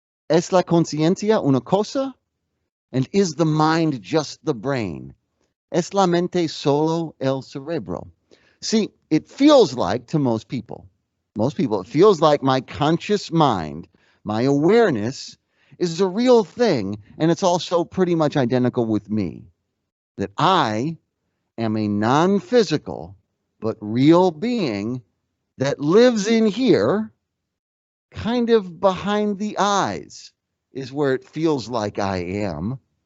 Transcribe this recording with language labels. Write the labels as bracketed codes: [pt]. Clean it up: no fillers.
[es] ¿Es la conciencia una cosa? [en] And is the mind just the brain? [es] ¿Es la mente solo el cerebro? [en] See, it feels like to most people, it feels like my conscious mind, my awareness, is a real thing, and it's also pretty much identical with me. That I am a non-physical but real being that lives in here, kind of behind the eyes is where it feels like I am.